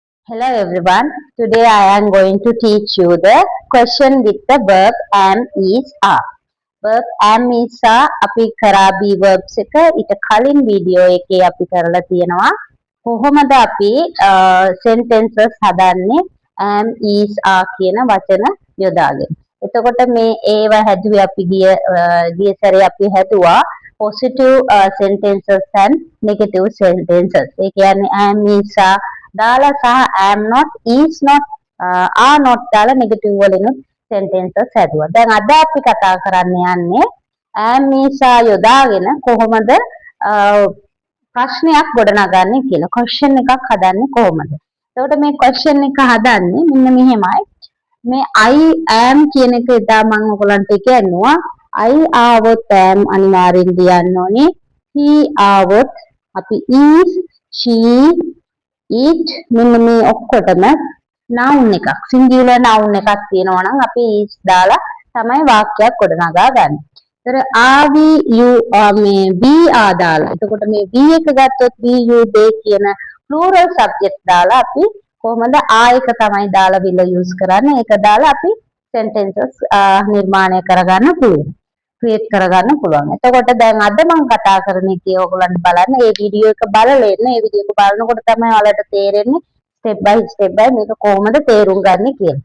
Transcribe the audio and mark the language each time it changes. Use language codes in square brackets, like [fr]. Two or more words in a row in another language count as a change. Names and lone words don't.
[en] Hello everyone. Today I am going to teach you the question with the verb am is are. verb am is are [si] අපි කරා [en] be verbs [si] එක ඊට කලින් වීඩියෝ එකේ අපි කරලා තියෙනවා කොහොමද අපි sentences හදන්නේ [en] am is are [si] කියන වචන යොදාගෙන. එතකොට මේ ඒව හැදුවේ අපි ගිය සැරේ අපි හැදුවා [en] positive sentences and negative sentences. [si] ඒ කියන්නේ [en] am is are [si] දාලා සහ [en] am not is not are not [si] දාලා negative වලින් sentences හැදුවා. දැන් අද අපි කතා කරන්න යන්නේ [en] am is are [si] යොදාගෙන කොහොමද ප්‍රශ්නයක් ගොඩනගන්නේ කියලා. question එකක් හදන්නේ කොහොමද? එතකොට මේ question එක හදන්නේ මෙන්න මෙහෙමයි. මේ [en] I am [si] කියන එක එදා මම ඔයගලන්ට කියන්නවා I ආවොත් am අනිවාර්යෙන් ලියන්න ඕනේ. he ආවොත් අපි [en] is she it [si] මෙන්න මේ ඔක්කොටම noun එකක් [en] singular noun [si] එකක් තියෙනවා නම් අපි is දාලා තමයි වාක්‍යයක් ගොඩනගා ගන්න. ඒතර [en] are we you [si] මේ [en] we are [si] දාලා. එතකොට මේ we එක ගත්තොත් [en] we you they [si] කියන [en] plural subject [si] දාලා අපි කොහොමද are එක තමයි දාලා [en] will use [si] කරන්නේ. ඒක දාලා අපි sentences නිර්මාණය කරගන්න පුළුවන්. ක්‍රියේට් කරගන්න පුළුවන්. එතකොට දැන් අද මම කතා කරන එකේ ඔයගොල්ලන්ට බලන්න මේ වීඩියෝ එක බලලා එන්න. මේ වීඩියෝ එක බලනකොට තමයි ඔයාලට තේරෙන්නේ [en] step by [si] මේක කොහොමද තේරුම් ගන්න කියලා.